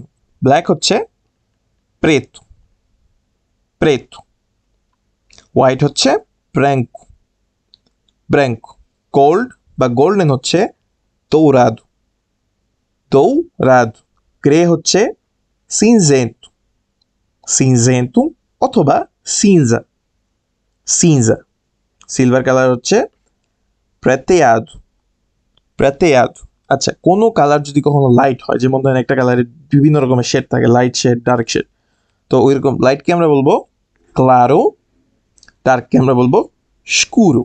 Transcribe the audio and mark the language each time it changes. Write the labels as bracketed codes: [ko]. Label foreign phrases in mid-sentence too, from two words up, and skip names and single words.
[bn] ব্ল্যাক হচ্ছে [pt] preto, preto। [bn] হোয়াইট হচ্ছে [pt] branco, branco। [bn] গোল্ড বা গোল্ডেন হচ্ছে [pt] dourado, dourado। [bn] গ্রে হচ্ছে [pt] cinzento, cinzento [bn] অথবা [pt] cinza, cinza। [en] silver color [bn] হচ্ছে [pt] prateado, prateado। [bn] আচ্ছা, কোনো কালার যদি কখনো লাইট হয়, যেমন ধরেন একটা কালারের বিভিন্ন রকমের শেড থাকে, [en] light shade, dark shade, [bn] তো ওইরকম লাইটকে আমরা বলবো claro, ডার্ককে আমরা বলবো scuro।